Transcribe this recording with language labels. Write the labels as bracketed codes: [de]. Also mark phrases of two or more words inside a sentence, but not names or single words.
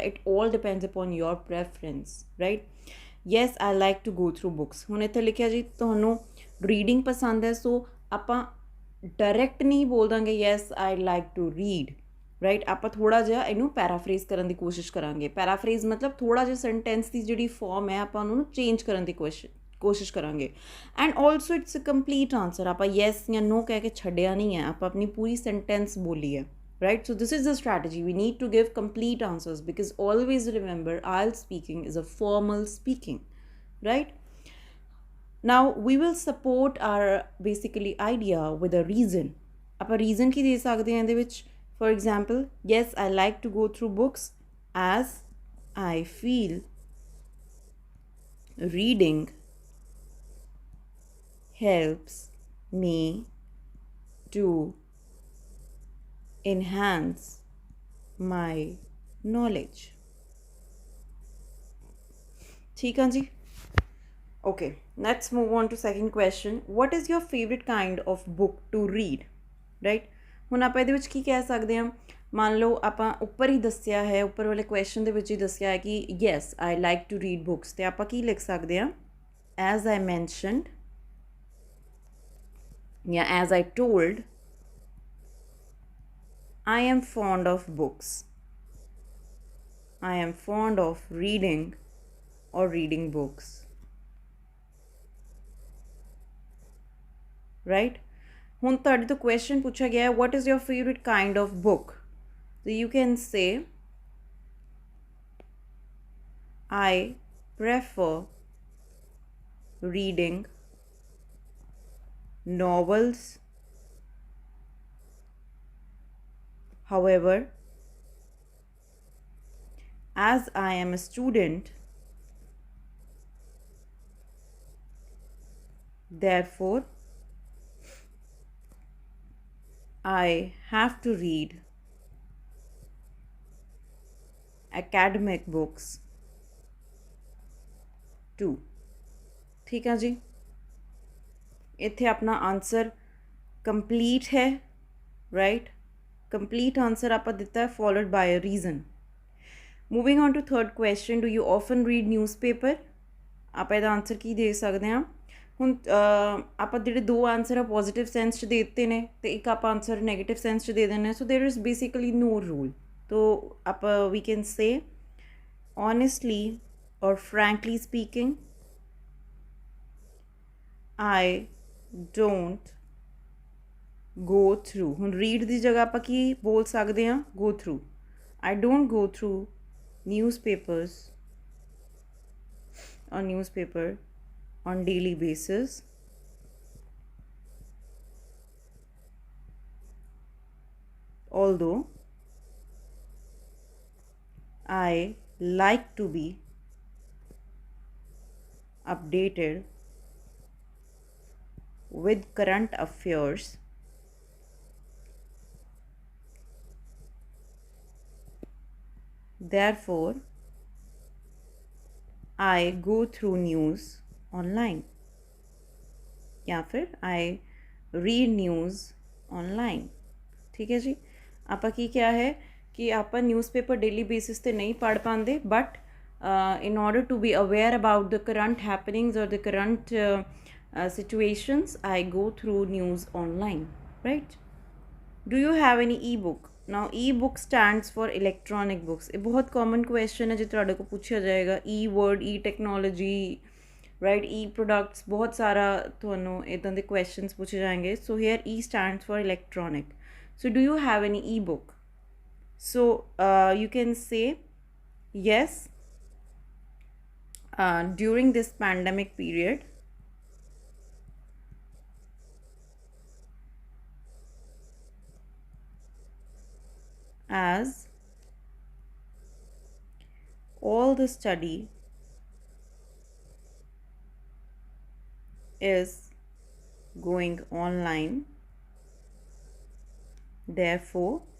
[en] It all depends upon your preference, right. Yes I like to go through books, [pa] ਹੁਣ ਇੱਥੇ ਲਿਖਿਆ ਜੀ ਤੁਹਾਨੂੰ ਰੀਡਿੰਗ ਪਸੰਦ ਹੈ, ਸੋ ਆਪਾਂ ਡਾਇਰੈਕਟ ਨਹੀਂ ਬੋਲ ਦਾਂਗੇ [en] Yes I like to read, right. [pa] ਆਪਾਂ ਥੋੜ੍ਹਾ ਜਿਹਾ ਇਹਨੂੰ ਪੈਰਾਫਰੇਜ਼ ਕਰਨ ਦੀ ਕੋਸ਼ਿਸ਼ ਕਰਾਂਗੇ। ਪੈਰਾਫਰੇਜ਼ ਮਤਲਬ ਥੋੜ੍ਹਾ ਜਿਹਾ ਸੈਂਟੈਂਸ ਦੀ ਜਿਹੜੀ ਫਾਰਮ ਹੈ ਆਪਾਂ ਉਹਨੂੰ ਚੇਂਜ ਕਰਨ ਦੀ ਕੋਸ਼ਿਸ਼ ਕਰਾਂਗੇ। [en] And also it's a complete answer, [pa] ਆਪਾਂ ਯੈਸ ਜਾਂ ਨੋ ਕਹਿ ਕੇ ਛੱਡਿਆ ਨਹੀਂ ਹੈ, ਆਪਾਂ ਆਪਣੀ ਪੂਰੀ ਸੈਂਟੈਂਸ ਬੋਲੀ ਹੈ, [en] right। So this is the strategy, we need to give complete answers because always remember IELTS speaking is a formal speaking, right। now we will support our basically idea with a reason। [pa] ਆਪਾਂ reason ਕੀ ਦੇ ਸਕਦੇ ਹਾਂ ਇਹਦੇ ਵਿੱਚ, [en] for example yes I like to go through books as I feel reading helps me to enhance my knowledge। [hi] ठीक है जी। [en] okay, let's move on to second question। what is your favorite kind of book to read, right। [pa] ਹੁਣ ਆਪਾਂ ਇਹਦੇ ਵਿੱਚ ਕੀ ਕਹਿ ਸਕਦੇ ਹਾਂ, ਮੰਨ ਲਓ ਆਪਾਂ ਉੱਪਰ ਹੀ ਦੱਸਿਆ ਹੈ, ਉੱਪਰ ਵਾਲੇ ਕੁਐਸਚਨ ਦੇ ਵਿੱਚ ਹੀ ਦੱਸਿਆ ਹੈ ਕਿ [en] Yes I like to read books, [pa] ਅਤੇ ਆਪਾਂ ਕੀ ਲਿਖ ਸਕਦੇ ਹਾਂ, [en] As I mentioned [pa] ਜਾਂ [en] As I told I am fond of books, I am fond of reading or reading books, right। [pa] ਹੁਣ ਤੁਹਾਡੇ ਤੋਂ ਕੁਐਸਚਨ ਪੁੱਛਿਆ ਗਿਆ [en] what is your favorite kind of book, so you can say I prefer reading novels. However, as I am a student, therefore I have to read academic books too. [pa] ਠੀਕ ਹੈ ਜੀ, ਇੱਥੇ ਅਪਣਾ ਆਂਸਰ ਕੰਪਲੀਟ ਹੈ, ਰਾਈਟ। ਕੰਪਲੀਟ ਆਂਸਰ ਆਪ ਦਿੱਤਾ ਹੈ [en] followed by a reason. Moving on to third question, do you often read newspaper. [pa] आप ਇਹਦਾ ਆਨਸਰ ਕੀ ਦੇ ਸਕਦੇ ਹਾਂ। ਹੁਣ ਆਪਾਂ ਜਿਹੜੇ ਦੋ ਆਨਸਰ ਆ ਪੋਜ਼ਿਟਿਵ ਸੈਂਸ 'ਚ ਦੇ ਦਿੱਤੇ ਨੇ ਅਤੇ ਇੱਕ ਆਪਾਂ ਆਨਸਰ ਨੈਗੇਟਿਵ ਸੈਂਸ 'ਚ ਦੇ ਦਿੰਦੇ ਹਾਂ। [en] So there is basically no rule. [pa] ਤੋ ਆਪਾਂ [en] we can say honestly or frankly speaking, I don't go through। [pa] ਹੁਣ ਰੀਡ ਦੀ ਜਗ੍ਹਾ ਆਪਾਂ ਕੀ ਬੋਲ ਸਕਦੇ ਹਾਂ, [en] go through। I don't go through newspapers or newspaper on daily basis, although I like to be updated with current affairs, therefore I go through news online, [hi] या फिर [en] I read news online। [hi] ठीक है जी, [pa] ਆਪਾਂ ਕੀ ਕਿਹਾ ਹੈ ਕਿ ਆਪਾਂ ਨਿਊਜ਼ਪੇਪਰ ਡੇਲੀ ਬੇਸਿਸ 'ਤੇ ਨਹੀਂ ਪੜ੍ਹ ਪਾਉਂਦੇ, [en] ਬਟ in order to be aware about the current happenings or the current situations, I go through news online, right? Do you have any e-book? Now e-book stands for electronic books। [pa] ਇਹ ਬਹੁਤ [en] common question [pa] ਹੈ ਜੇ ਤੁਹਾਡੇ ਕੋਲ ਪੁੱਛਿਆ ਜਾਏਗਾ। e-word, e-technology, right, e-products, ਬਹੁਤ ਸਾਰਾ ਤੁਹਾਨੂੰ ਇੱਦਾਂ ਦੇ questions ਪੁੱਛੇ ਜਾਣਗੇ। [en] So here e stands for electronic। So do you have any e-book? So you can say yes, during this pandemic period as all the study is going online, therefore